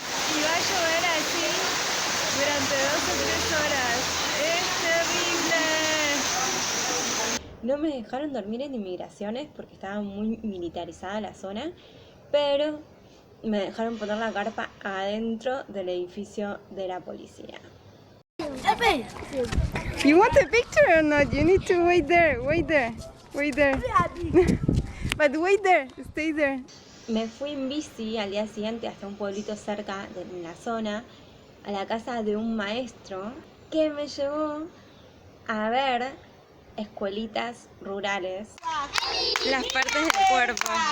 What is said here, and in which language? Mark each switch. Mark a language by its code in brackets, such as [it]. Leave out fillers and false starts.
[es] Y va a llover así durante 2 o 3 horas. ¡Es terrible! No me dejaron dormir en inmigraciones porque estaba muy militarizada la zona, pero me dejaron poner la carpa adentro del edificio de la policía. [en] You want a picture or not? You need to wait there, wait there, wait there. But wait there, stay there. [es] Me fui en bici al día siguiente hasta un pueblito cerca de la zona, a la casa de un maestro que me llevó a ver escuelitas rurales, las partes del cuerpo.